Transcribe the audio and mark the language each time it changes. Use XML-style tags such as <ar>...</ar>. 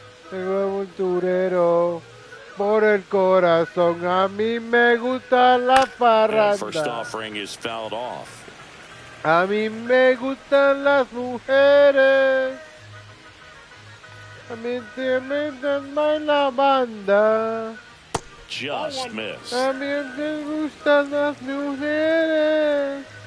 <es>Tengo un turero por el corazón. A mí me gusta la farra.</es> <en>First offering is fouled off.</en> <es>A mí me gustan las mujeres. A mí me gusta la banda.</es> <en>Just missed.</en> <es>A mí me gustan las mujeres.</es>